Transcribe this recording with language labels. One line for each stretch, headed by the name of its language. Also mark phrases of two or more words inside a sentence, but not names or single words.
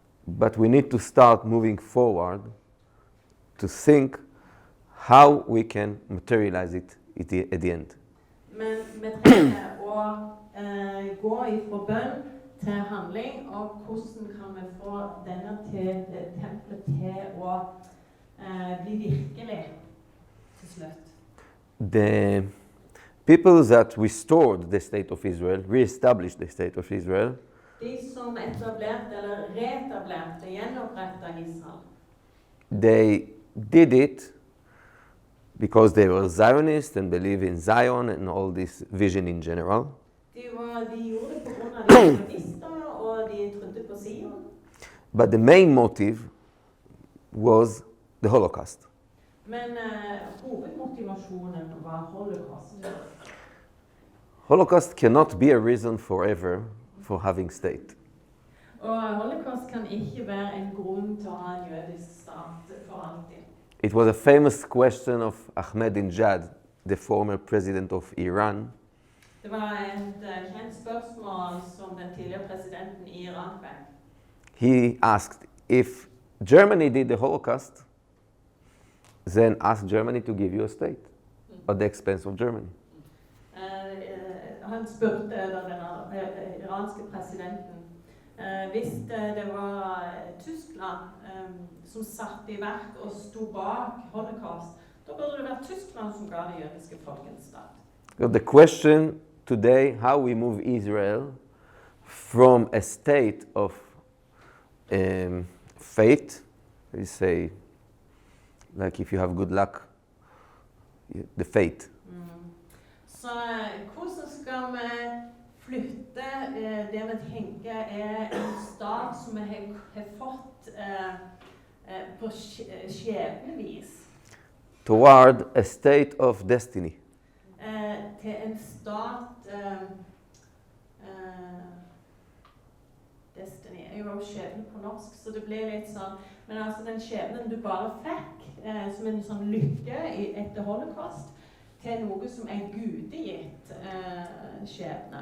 English: But we need to start moving forward to think how we can materialize it at the end.
Norwegian: Men vi trenger å gå ifra bønn til handling, og hvordan kan vi få denne tempelet til å bli virkelig til slutt.
English: The people that restored the state of Israel, re-established the state of Israel,
Norwegian: De som etablerte eller reetablerte, gjenopprettet Israel,
English: they did it because they were Zionists and believe in Zion and all this vision in general.
Norwegian: de gjorde det på grunn av de sionister, og de trodde på Sion.
English: But the main motive was the Holocaust.
Norwegian: Men hovedmotivasjonen var holocaust.
English: Holocaust cannot be a reason forever for having state.
Norwegian: Og holocaust kan ikke være en grunn til å ha en jødisk stat for alltid.
English: It was a famous question of Ahmadinejad, the former president of Iran.
Norwegian: Det var et kjent spørsmål som den tidligere presidenten i Iran fikk.
English: He asked, if Germany did the Holocaust, then ask Germany to give you a state at the expense of Germany.
Norwegian: Han spurte den iranske presidenten hvis det var Tyskland som satte i verk og sto bak holocaust, da burde det være Tyskland som ga det jødiske folk en stat.
English: So the question today, how we move Israel from a state of fate, we say, like if you have good luck, the fate.
Norwegian: Så hvordan skal vi flytte det vi tenker en stat som vi har fått på skjebnevis
English: Toward a state of destiny.
Norwegian: til en stat Destiny er jo skjebne på norsk, så det blir litt sånn. Men altså den skjebnen du bare fikk, som en sånn lykke etter holocaust, til noe som er gudegitt skjebne.